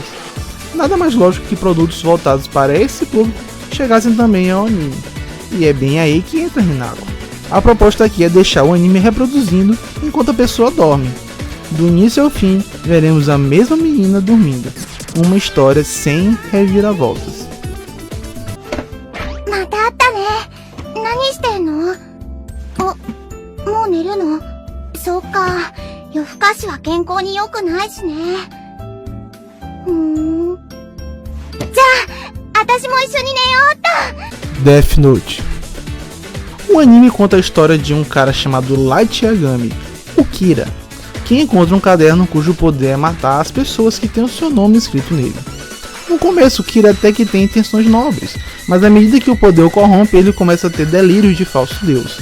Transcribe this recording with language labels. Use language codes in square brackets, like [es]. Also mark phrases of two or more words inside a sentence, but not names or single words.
[pt] Nada mais lógico que produtos voltados para esse público chegassem também ao anime. E é bem aí que entra Hinako. A proposta aqui é deixar o anime reproduzindo enquanto a pessoa dorme. Do início ao fim, veremos a mesma menina dormindo. Uma história sem reviravoltas. [ja] またあったね。何してんの？もう寝るの？そうか。夜更かしは健康に良くないしね。じゃあ、私も一緒に寝ようっと。 [pt] Death Note. O anime conta a história de um cara chamado Light Yagami, o Kira, que encontra um caderno cujo poder é matar as pessoas que têm o seu nome escrito nele. No começo, Kira até que tem intenções nobres, mas à medida que o poder o corrompe, ele começa a ter delírios de falso deus.